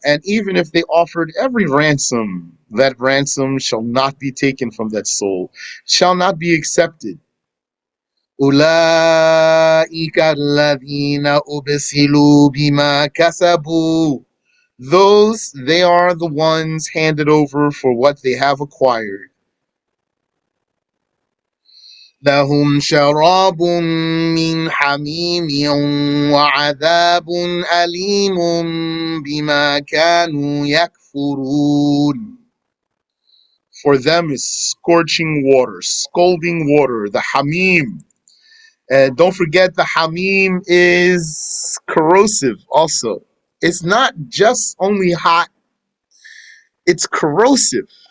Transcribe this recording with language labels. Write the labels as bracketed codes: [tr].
[en] And even if they offered every ransom, that ransom shall not be taken from that soul, shall not be accepted. [ar] أُولَٰئِكَ الَّذِينَ أُبْسِلُوا بِمَا كَسَبُوا. [en] Those, they are the ones handed over for what they have acquired. [ar] لهم شراب من حميم وعذاب أليم بما كانوا يكفرون. [en] For them is scorching water, scalding water, the hamim. And don't forget, the hamim is corrosive also. It's not just only hot, it's corrosive.